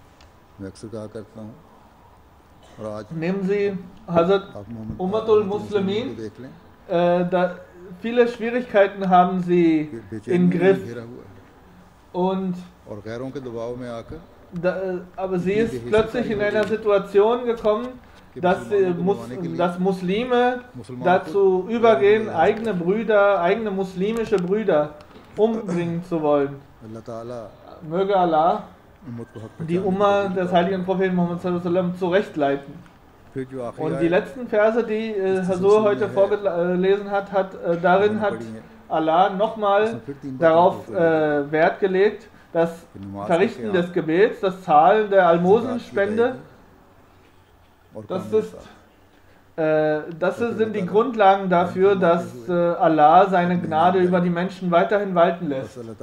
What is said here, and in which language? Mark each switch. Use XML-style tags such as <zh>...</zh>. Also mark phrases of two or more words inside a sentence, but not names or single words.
<de>Nehmen Sie Hazrat Ummatul Muslimin, viele Schwierigkeiten haben sie im Griff und aber sie ist plötzlich in einer Situation gekommen, dass Muslime dazu übergehen, eigene Brüder, eigene muslimische Brüder umbringen zu wollen. Möge Allah die Umma des heiligen Propheten Muhammad</de> <ar>صلى الله عليه وسلم</ar> <de>zurechtleiten. Und die letzten Verse, die Hazur heute vorgelesen hat, darin hat Allah nochmal darauf Wert gelegt, das Verrichten des Gebets, das Zahlen der Almosenspende, das sind die Grundlagen dafür, dass Allah seine Gnade über die Menschen weiterhin walten lässt.</de>